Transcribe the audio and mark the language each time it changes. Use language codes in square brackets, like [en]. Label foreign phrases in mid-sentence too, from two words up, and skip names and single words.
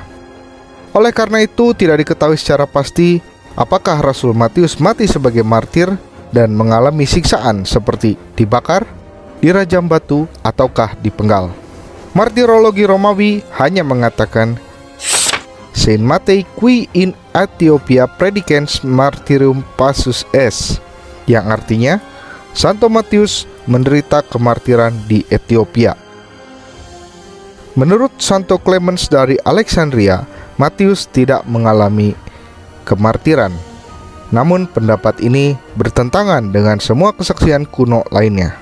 [id] Oleh karena itu, tidak diketahui secara pasti apakah Rasul Matius mati sebagai martir dan mengalami siksaan seperti dibakar, dirajam batu, ataukah dipenggal. Martirologi Romawi hanya mengatakan [la] Saint Matei qui in Ethiopia predicans martyrium passus est, [id] yang artinya Santo Matius menderita kemartiran di Ethiopia. Menurut Santo Clemens dari Alexandria, Matius tidak mengalami kemartiran. Namun pendapat ini bertentangan dengan semua kesaksian kuno lainnya.